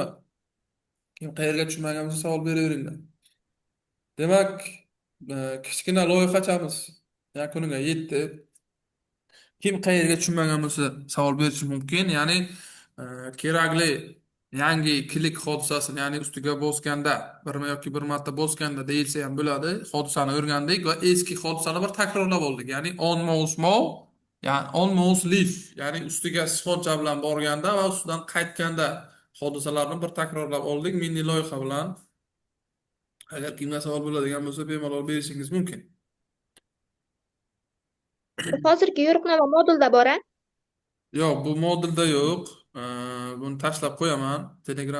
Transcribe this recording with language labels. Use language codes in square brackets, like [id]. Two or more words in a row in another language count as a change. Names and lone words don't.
[uz] Kim qayerga tushunmagan bo'lsa savol beraveringlar. Demak, kichkina loyihachamiz yakuniga yetdi. Kim qayerga tushunmagan bo'lsa savol berishi mumkin. Ya'ni kerakli yangi klik hodisasini, ya'ni ustiga bosganda, birma yoki bir marta bosganda deyilsa ham bo'ladi. Hodisani o'rgandik va eski hodisani bir takrorlab oldik. Ya'ni [en] on mouse move, [uz] ya'ni [en] on mouse leave, [uz] ya'ni ustiga sichqoncha bilan borganda va ustidan qaytganda hodisalarni bir takrorlab oldik mini loyiha bilan. Agar kimga savol bo'ladigan bo'lsa, bemalol berishingiz mumkin. Hozirgi yo'riqnoma modulda bor-a? Yo'q, bu modulda yo'q. Buni tashlab qo'yaman.